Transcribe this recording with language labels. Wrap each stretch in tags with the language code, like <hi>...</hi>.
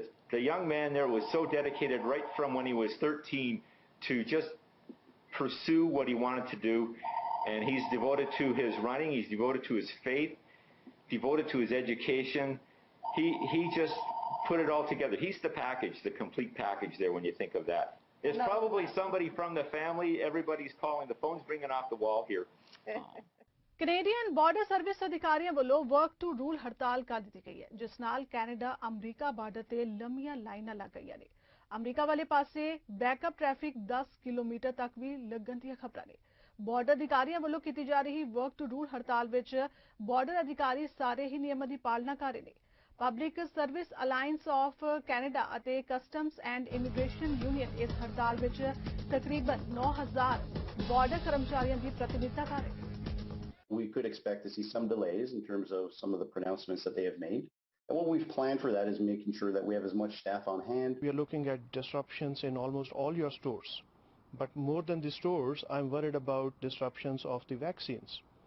<en>The young man there was so dedicated right from when he was 13 to just pursue what he wanted to do, and he's devoted to his running, he's devoted to his faith, devoted to his education. He just put it all together. He's the package, the complete package there when you think of that. It's probably somebody from the family. Everybody's calling. The phone's ringing off the wall here.</en> <pa>Canadian border service ਅਧਿਕਾਰੀਆਂ ਵੱਲੋਂ work to rule ਹੜਤਾਲ ਕਰ ਦਿੱਤੀ ਗਈ ਹੈ, ਜਿਸ ਨਾਲ Canada America border ਤੇ ਲੰਮੀਆਂ ਲਾਈਨਾਂ ਲੱਗ ਗਈਆਂ ਨੇ। ਅਮਰੀਕਾ ਵਾਲੇ ਪਾਸੇ ਬੈਕਅਪ ਟ੍ਰੈਫਿਕ 10 ਕਿਲੋਮੀਟਰ ਤੱਕ ਵੀ ਲੱਗਣ ਦੀਆਂ ਖਬਰਾਂ ਨੇ। ਬਾਰਡਰ ਅਧਿਕਾਰੀਆਂ ਵੱਲੋਂ ਕੀਤੀ ਜਾ ਰਹੀ ਵਰਕ ਟੂ ਰੂਲ ਹੜਤਾਲ ਵਿੱਚ ਬਾਰਡਰ ਅਧਿਕਾਰੀ ਸਾਰੇ ਹੀ ਨਿਯਮਾਂ ਦੀ ਪਾਲਣਾ ਕਰ ਰਹੇ ਨੇ। Public service alliance of Canada ਅਤੇ ਕਸਟਮਸ ਐਂਡ ਇਮੀਗ੍ਰੇਸ਼ਨ ਯੂਨੀਅਨ ਇਸ ਹੜਤਾਲ ਵਿੱਚ ਤਕਰੀਬਨ 9000 ਬਾਰਡਰ ਕਰਮਚਾਰੀਆਂ ਦੀ ਪ੍ਰਤੀਨਿਧਤਾ ਕਰ ਰਹੇ ਨੇ।</pa> <en>We could expect to see some delays in terms of some of the pronouncements that they have made. And what we've planned for that is making sure that we have as much staff on hand. We are looking at disruptions in almost all your stores. But more than the stores, I'm worried about disruptions of the vaccines.</en>